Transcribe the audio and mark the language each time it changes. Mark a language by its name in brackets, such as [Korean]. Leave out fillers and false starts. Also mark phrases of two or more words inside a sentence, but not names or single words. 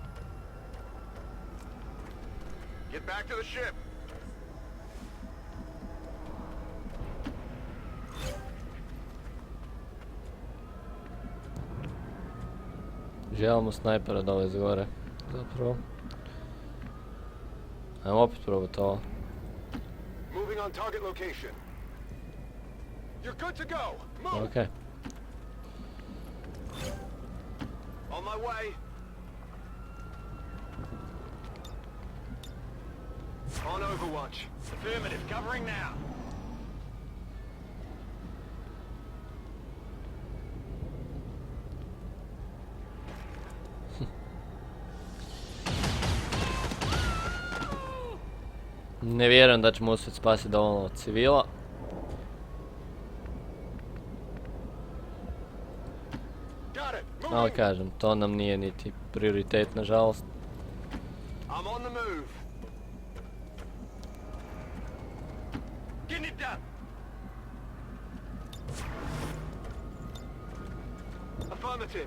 [English] Get back to the ship. [Croatian] Želimo snajpera dole iz gore, zapravo. Ajmo opet probati ovo. [English] Moving on target location. You're good to go. Move. Okej. On my way. On Overwatch. Affirmative. Covering now. [Croatian] Ne vjerujem da ćemo uspjeti spasiti dovoljno civila. [English] Got it. [Croatian] Ali [English] Moving. [Croatian] kažem, to nam nije niti prioritet, nažalost. [English] I'm on the move. Getting it done. Affirmative.